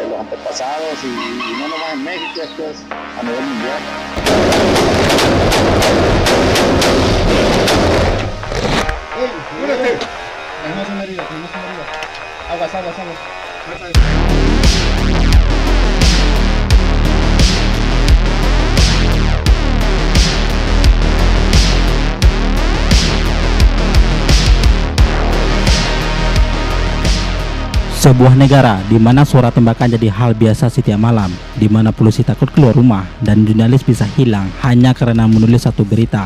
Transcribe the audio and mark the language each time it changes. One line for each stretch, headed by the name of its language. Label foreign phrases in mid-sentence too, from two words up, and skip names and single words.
Spanish: El pasado, si no nomás en México, esto es a nivel mundial. ¡Ey! ¡Muérete! Tenemos una herida, tenemos una herida. Aguas, aguas, aguas.
Indonesian: Sebuah negara di mana suara tembakan jadi hal biasa setiap malam, di mana polisi takut keluar rumah dan jurnalis bisa hilang hanya karena menulis satu berita.